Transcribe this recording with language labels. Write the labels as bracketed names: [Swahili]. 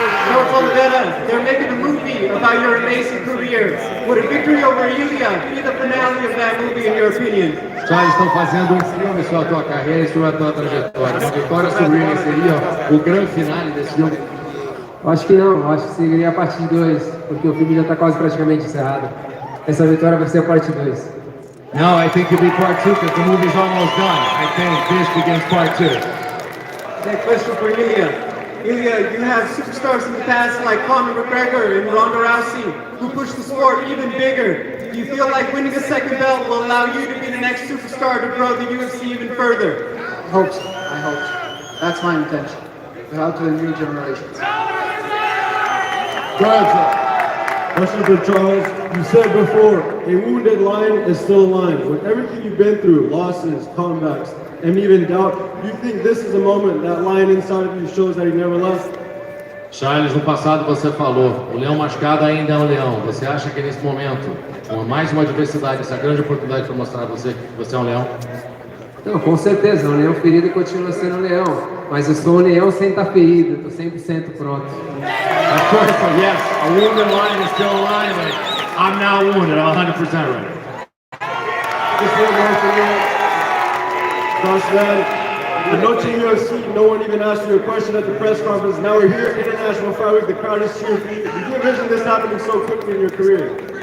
[English] Charles Oliveira, they're making a movie about your amazing career. Would a victory over Ilia be the finale of that movie, in your opinion? [Portuguese] Já estão fazendo um filme sobre a tua carreira e sobre a tua trajetória. Uma vitória sobre ele seria o grande finale desse filme? Acho que não, acho que seria a parte 2, porque o filme já está quase praticamente encerrado. Essa vitória vai ser a parte 2. [English] No, I think it'll be part 2 because the movie's almost done. I think this begins part 2. That question for Ilia. Ilia, you have superstars in the past like Conor McGregor and Ronda Rousey who pushed the sport even bigger. Do you feel like winning a second belt will allow you to be the next superstar to grow the UFC even further? I hope so. I hope so. That's my intention. To help to the new generations. Go ahead, sir. Question for Charles. You said before, a wounded lion is still a lion. With everything you've been through, losses, comebacks, and even doubt, do you think this is a moment that lion inside of you shows that he never left? [Portuguese] Charles, no passado você falou, o leão machucado ainda é um leão. Você acha que nesse momento, com mais uma adversidade, essa grande oportunidade para mostrar a você que você é um leão? Não, com certeza, um leão ferido continua sendo um leão. Mas eu sou um leão sem estar ferido, estou 100% pronto. [English] Of course, yes, a wounded lion is still a lion, but I'm now wounded, I'm 100% ready. Just one more for you. Josh, man, the No Team UFC, no one even asked you a question at the press conference. Now we're here at International Fight Week, the crowd is cheering for you. Did you envision this happening so quickly in your career?